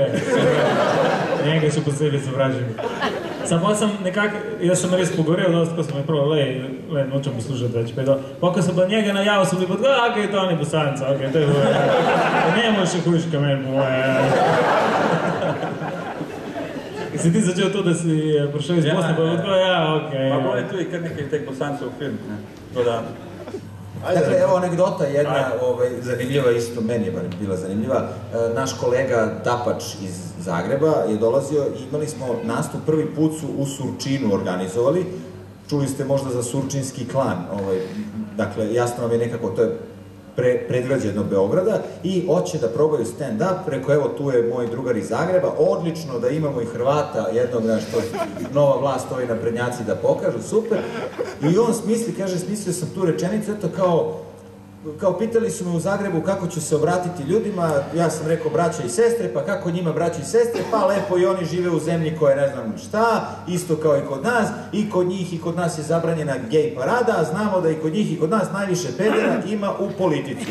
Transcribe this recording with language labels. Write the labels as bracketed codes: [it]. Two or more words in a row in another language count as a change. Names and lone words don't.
[sl] Njega še posebej sovražim. Samo sem nekako, jaz sem res pogorel, ko sem je prav, lej, nočem poslušati več. Pa ko sem pa njega najavil, sem bil pa, okej, to ni Bosanca, okej, to je bilo, njemu še hujška meni po moje. Si ti začel to, da si prišel iz Bosne, pa je bilo tako, okej. Pa bilo je tudi kar nekaj teh Bosancev v film, ne. [sr] Dakle, evo anegdota jedna, zanimljiva isto, meni je bila zanimljiva. Naš kolega Dapač iz Zagreba je dolazio i imali smo nastup, prvi put su u Surčinu organizovali. Čuli ste možda za Surčinski klan, dakle, jasno vam je nekako, to je predgrađe jednog Beograda i hoće da probaju stand-up, rekao evo tu je moj drugar iz Zagreba, odlično da imamo i Hrvata jednog, što nova vlast, ovi naprednjaci da pokažu, super. I on smisli, kaže, smislio sam tu rečenicu, eto kao, kao pitali su me u Zagrebu kako ću se obratiti ljudima, ja sam rekao braća i sestre, pa kako njima braća i sestre, pa lepo i oni žive u zemlji koja ne znam šta, isto kao i kod nas, i kod njih i kod nas je zabranjena gej parada, a znamo da i kod njih i kod nas najviše pedera ima u politici.